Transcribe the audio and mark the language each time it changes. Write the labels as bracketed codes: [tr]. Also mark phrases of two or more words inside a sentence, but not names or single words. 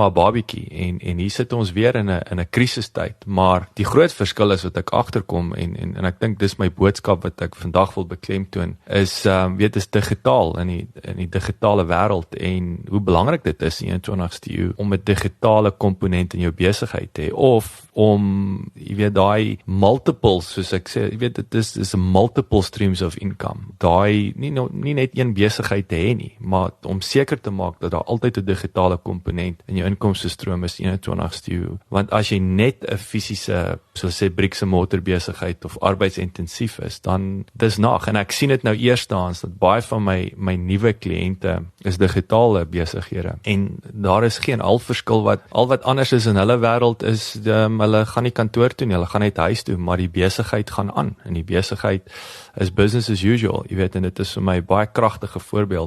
[af] 'n babietjie en hier sit ons weer in 'n krisistyd, maar die groot verskil is wat ek agterkom en ek dink dis my boodskap wat ek vandag wil beklemtoon is is digitaal in die digitale wêreld en hoe belangrik dit is in die 21ste eeu om 'n digitale komponent in jou besigheid te hê of om jy weet daai multiples, soos ek sê, jy weet dit is 'n [en] multiple streams of income. [af] Daai nie net een besigheid te hê nie, maar om seker te maak dat daar altyd 'n digitale komponent in jou inkomstestroom is in die 21ste eeu. Want as jy net 'n fisiese, soos sê [en] bricks and mortar [af] besigheid of arbeidsintensief is, dan dis nag. En ek sien dit nou eerstehands dat baie van my nuwe kliënte is digitale besighede. En daar is geen verskil al wat anders is in hulle wêreld is hulle gaan nie kantoor toe nie, hulle gaan net huis toe, maar die besigheid gaan aan en die besigheid is [en] business as usual, [af] jy weet, en dit is vir my baie kragtige voorbeeld.